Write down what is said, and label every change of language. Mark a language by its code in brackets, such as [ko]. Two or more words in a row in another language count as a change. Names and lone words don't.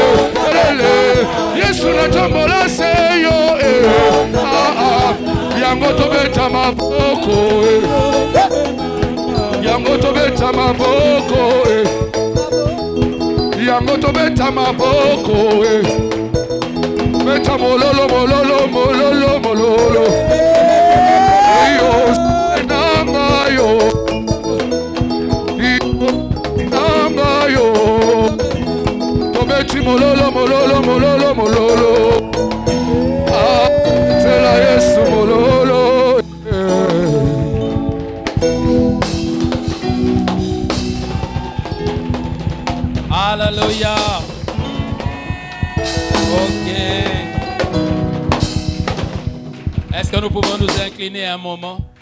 [ln] Yesu natombola seyo yango tobeta maboko yango tobeta maboko yango tobeta maboko beta mololo mololo mololo mololo yo nangayo nangayo tobeti mololo mololo mololo mololo tela Yesu mololo Alléluia. [fr] Ok. Est-ce que nous pouvons nous incliner un moment?